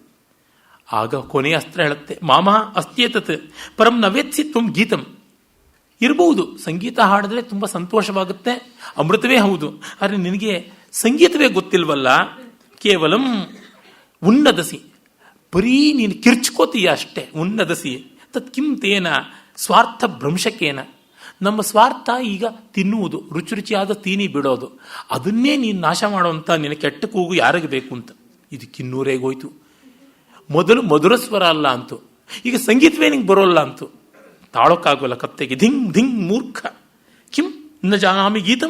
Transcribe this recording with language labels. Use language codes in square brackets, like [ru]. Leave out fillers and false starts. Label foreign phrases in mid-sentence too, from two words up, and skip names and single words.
[kn] ಆಗ ಕೊನೆಯ ಅಸ್ತ್ರ ಹೇಳುತ್ತೆ, [sa] ಮಾಮ ಅಸ್ತ್ಯೇತತ್ ಪರಂ ನವೇತ್ಸಿ ತ್ವಂ ಗೀತಂ. [kn] ಇರಬಹುದು ಸಂಗೀತ ಹಾಡಿದ್ರೆ ತುಂಬ ಸಂತೋಷವಾಗುತ್ತೆ, ಅಮೃತವೇ ಹೌದು. ಆದರೆ ನಿನಗೆ ಸಂಗೀತವೇ ಗೊತ್ತಿಲ್ವಲ್ಲ. [sa] ಕೇವಲಂ ಉನ್ನದಸಿ, [kn] ಬರೀ ನೀನು ಕಿರ್ಚ್ಕೋತೀಯ ಅಷ್ಟೇ. [sa] ಉನ್ನದಸಿ ತತ್ ಕಿಂ ತೇನ ಸ್ವಾರ್ಥ ಭ್ರಂಶಕೇನ. [kn] ನಮ್ಮ ಸ್ವಾರ್ಥ ಈಗ ತಿನ್ನುವುದು, ರುಚಿಯಾದ ತೀನಿ ಬಿಡೋದು. ಅದನ್ನೇ ನೀನು ನಾಶ ಮಾಡುವಂಥ ನಿನ್ನ ಕೆಟ್ಟ ಕೂಗು ಯಾರಿಗೆ ಬೇಕು ಅಂತ. ಇದು ಕಿನ್ನೂರೇಗೋಯ್ತು. ಮೊದಲು ಮಧುರ ಸ್ವರ ಅಲ್ಲ ಅಂತು, ಈಗ ಸಂಗೀತವೇ ನಿಂಗೆ ಬರೋಲ್ಲ ಅಂತು. ತಾಳೋಕ್ಕಾಗೋಲ್ಲ ಕತ್ತೆಗೆ. [sa] ಧಿಂಗ್ ಧಿಂಗ್ ಮೂರ್ಖ ಕಿಂ ನ ಜಾನಾಮಿ ಗೀತಂ.